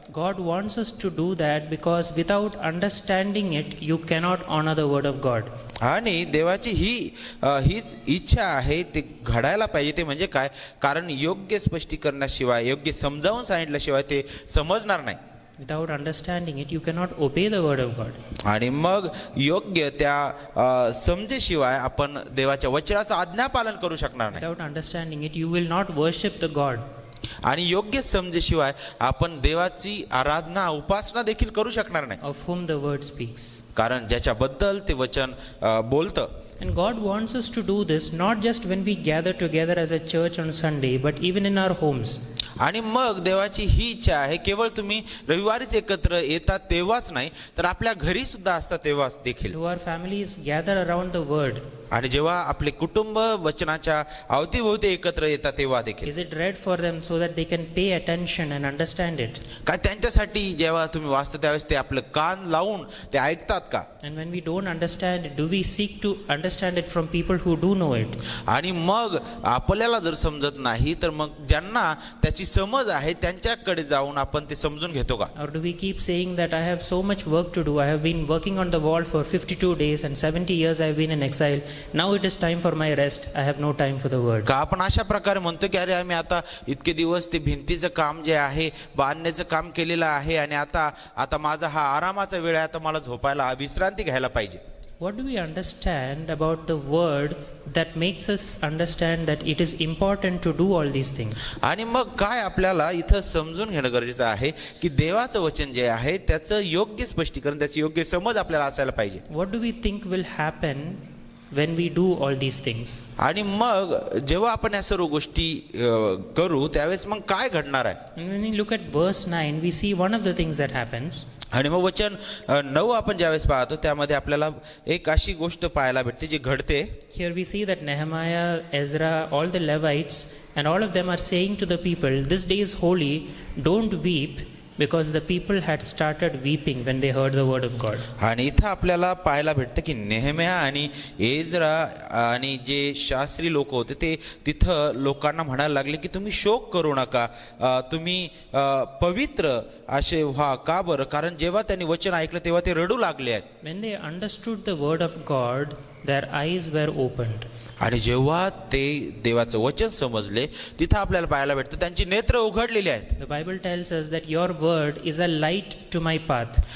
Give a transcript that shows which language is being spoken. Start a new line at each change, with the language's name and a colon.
English: God wants us to do that because without understanding it, you cannot honor the word of God.
Marathi: आणि देवाची हीच इच्छा आहे, ते घडायला पाहिजे. ते म्हणजे काय? कारण योग्य स्पष्टीकरणाशिवाय, योग्य समजावून सांगितल्याशिवाय ते समजणार नाही.
English: Without understanding it, you cannot obey the word of God.
Marathi: आणि मग योग्य त्या समजेशिवाय आपण देवाच्या वचनाचं आज्ञापालन करू शकणार नाही.
English: Without understanding it, you will not worship the God.
Marathi: आणि योग्य समजेशिवाय आपण देवाची आराधना उपासना देखील करू शकणार नाही.
English: Of whom the word speaks.
Marathi: कारण ज्याच्याबद्दल ते वचन बोलतं.
English: And God wants us to do this not just when we gather together as a church on Sunday, but even in our homes.
Marathi: आणि मग देवाची ही इच्छा आहे केवळ तुम्ही रविवारीच एकत्र येतात तेव्हाच नाही, तर आपल्या घरी सुद्धा असतात तेव्हाच देखील.
English: Do our families gather around the word?
Marathi: आणि जेव्हा आपले कुटुंब वचनाच्या अवतीभोवती एकत्र येतात तेव्हा देखील.
English: Is it read for them so that they can pay attention and understand it?
Marathi: काय त्यांच्यासाठी जेव्हा तुम्ही वाचता त्यावेळेस ते आपलं कान लावून ते ऐकतात का?
English: And when we don't understand it, do we seek to understand it from people who do know it?
Marathi: आणि मग आपल्याला जर समजत नाही तर मग ज्यांना त्याची समज आहे त्यांच्याकडे जाऊन आपण ते समजून घेतो का?
English: Or do we keep saying that I have so much work to do, I have been working on the wall for 52 days and 70 years I have been in exile, now it is time for my rest, I have no time for the word?
Marathi: का आपण अशा प्रकारे म्हणतो की अरे आम्ही आता इतके दिवस ते भिंतीचं काम जे आहे बांधण्याचं काम केलेलं आहे आणि आता माझा हा आरामाचा वेळ आहे, आता मला झोपायला विश्रांती घ्यायला पाहिजे.
English: What do we understand about the word that makes us understand that it is important to do all these things?
Marathi: आणि मग काय आपल्याला इथं समजून घेणं गरजेचं आहे की देवाचं वचन जे आहे त्याचं योग्य स्पष्टीकरण, त्याची योग्य समज आपल्याला असायला पाहिजे.
English: What do we think will happen when we do all these things?
Marathi: आणि मग जेव्हा आपण या सर्व गोष्टी करू त्यावेळेस मग काय घडणार आहे?
English: And when we look at verse 9, we see one of the things that happens.
Marathi: आणि मग वचन 9 आपण ज्यावेळेस पाहतो त्यामध्ये आपल्याला एक अशी गोष्ट पाहायला भेटते जी घडते.
English: Here we see that Nehemiah, Ezra, all the Levites, and all of them are saying to the people, this day is holy, don't weep, because the people had started weeping when they heard the word of God.
Marathi: आणि इथं आपल्याला पाहायला भेटतं की नेहम्या आणि Ezra आणि जे शास्त्री लोक होते ते तिथं लोकांना म्हणायला लागले की तुम्ही शोक करू नका, तुम्ही पवित्र असे व्हा. का बरं? कारण जेव्हा त्यांनी वचन ऐकलं तेव्हा ते रडू लागले आहेत.
English: When they understood the word of God, their eyes were opened.
Marathi: आणि जेव्हा ते देवाचं वचन समजले तिथं आपल्याला पाहायला भेटतं त्यांची नेत्र उघडलेली आहेत.
English: The Bible tells us that your word is a light to my path.